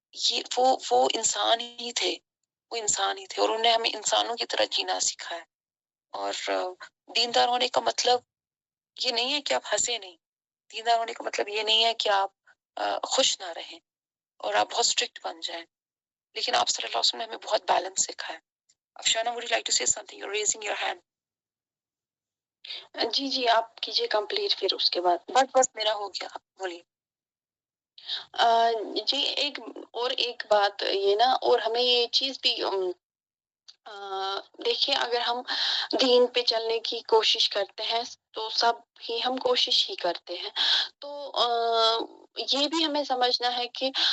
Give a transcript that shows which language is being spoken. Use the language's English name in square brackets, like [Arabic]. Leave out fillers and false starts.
[Urdu] یہ وہ انسان ہی تھے، وہ انسان ہی تھے، اور انہوں نے ہمیں انسانوں کی طرح جینا سکھایا. اور دیندار ہونے کا مطلب یہ نہیں ہے کہ آپ ہنسے نہیں. دیندار ہونے کا مطلب یہ نہیں ہے کہ آپ خوش نہ رہیں اور آپ بہت اسٹرکٹ بن جائیں. لیکن آپ صلی اللہ علیہ وسلم نے ہمیں بہت بیلنس سکھایا. [English] Afshana would you like to say something? You're raising your hand. [Urdu] جی جی آپ کیجیے کمپلیٹ پھر اس کے بعد. بس میرا ہو گیا، آپ بولیے. جی ایک بات یہ نا، اور ہمیں یہ چیز بھی دیکھیے، اگر ہم دین پہ چلنے کی کوشش کرتے ہیں تو سب ہی ہم کوشش ہی کرتے ہیں، تو یہ بھی ہمیں سمجھنا ہے کہ